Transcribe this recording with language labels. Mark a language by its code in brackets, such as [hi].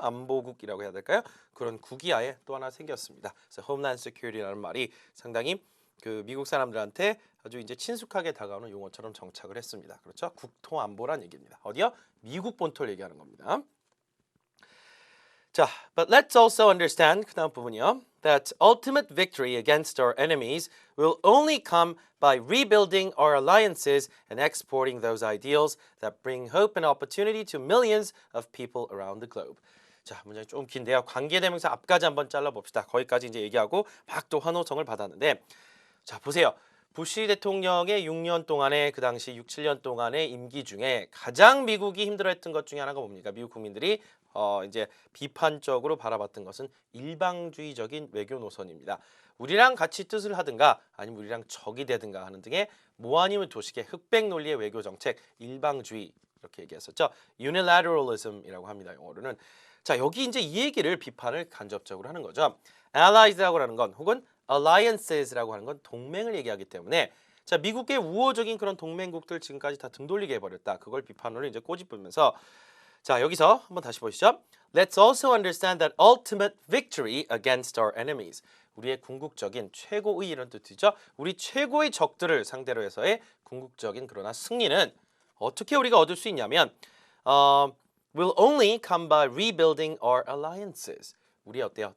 [ko] 안보국이라고 해야 될까요? 그런 국이 아예 또 하나 생겼습니다. 그래서 Homeland Security라는 말이 상당히 그 미국 사람들한테 아주 이제 친숙하게 다가오는 용어처럼 정착을 했습니다. 그렇죠? 국토안보란 얘기입니다. 어디요? 미국 본토를 얘기하는 겁니다. 자, [en] but let's also understand [ko] 그 다음 부분이요. [en] That ultimate victory against our enemies will only come by rebuilding our alliances and exporting those ideals that bring hope and opportunity to millions of people around the globe. [ko] 자, 문장이 좀 긴데요. 관계대명사 앞까지 한번 잘라봅시다. 거기까지 이제 얘기하고 막 또 환호성을 받았는데 자, 보세요. 부시 대통령의 6년 동안의 그 당시 6, 7년 동안의 임기 중에 가장 미국이 힘들어했던 것 중에 하나가 뭡니까? 미국 국민들이 이제 비판적으로 바라봤던 것은 일방주의적인 외교 노선입니다. 우리랑 같이 뜻을 하든가 아니면 우리랑 적이 되든가 하는 등의 모아니면 도식의 흑백 논리의 외교 정책, 일방주의 이렇게 얘기했었죠. unilateralism이라고 합니다. 영어로는. 자, 여기 이제 이 얘기를 비판을 간접적으로 하는 거죠. allies라고 하는 건 혹은 alliances라고 하는 건 동맹을 얘기하기 때문에 자, 미국의 우호적인 그런 동맹국들 지금까지 다 등 돌리게 해버렸다. 그걸 비판으로 이제 꼬집으면서 자, 여기서 한번 다시 보시죠. [en] Let's also understand that ultimate victory against our enemies. [ko] 우리의 궁극적인 최고의 이런 뜻이죠. 우리 최고의 적들을 상대로 해서의 궁극적인 그러나 승리는 어떻게 우리가 얻을 수 있냐면 [en] will only come by rebuilding our alliances. [ko] 우리 어때요?